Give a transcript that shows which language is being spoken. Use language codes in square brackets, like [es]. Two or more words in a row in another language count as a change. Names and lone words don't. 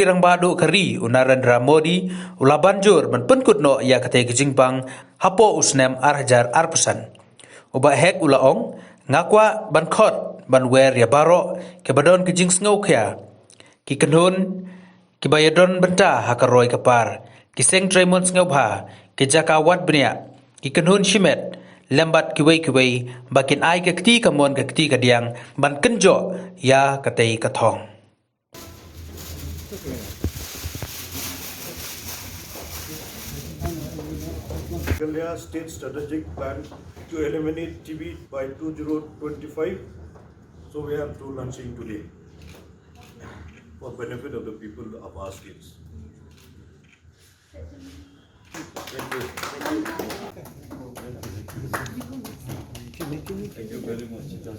[kha] rang bado kari Narendra Modi ula banjur man penkut no ya katay ka Jingpang hapo usnem arhajar arpesan uba hek ulaong ngakwa ban Khot ban wer ya baro ke badon ke jingsngau Khiah ki kanhun ki bayadon benta hakaroy kapar ki seng traimon ngau bha ki jakawat bnia ki kanhun shimet lembat kiwei bakin ai ka kti kamon ka kti kadiang ban kenjo ya katay kathong [en] Khiah State Strategic Plan to eliminate TB by 2025. So we have two launching today for benefit of the people of our states. Thank you. Thank you very much.